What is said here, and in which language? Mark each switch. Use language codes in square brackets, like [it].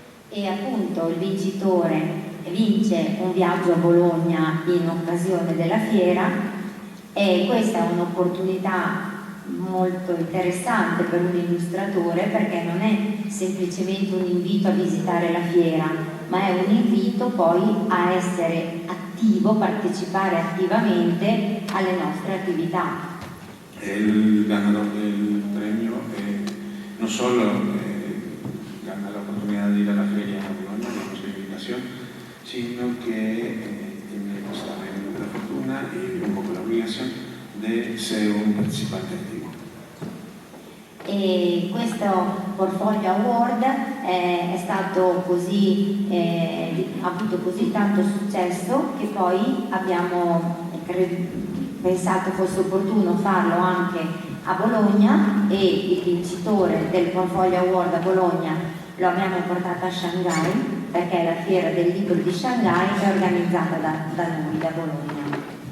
[it] E appunto il vincitore vince un viaggio a Bologna in occasione della fiera, e questa è un'opportunità molto interessante per un illustratore, perché non è semplicemente un invito a visitare la fiera, ma è un invito poi a essere attivo, partecipare attivamente alle nostre attività. [es] El ganador del premio no solo gana la oportunidad de ir a la feria a Bologna, la invitación, sino que tiene pues, también la fortuna y un poco la obligación de ser un participante attivo. [it] E questo Portfolio Award è stato così, ha avuto così tanto successo che poi abbiamo pensato fosse opportuno farlo anche a Bologna, e il vincitore del Portfolio Award a Bologna lo abbiamo portato a Shanghai, perché la Fiera del Libro di Shanghai è organizzata da noi, da Bologna.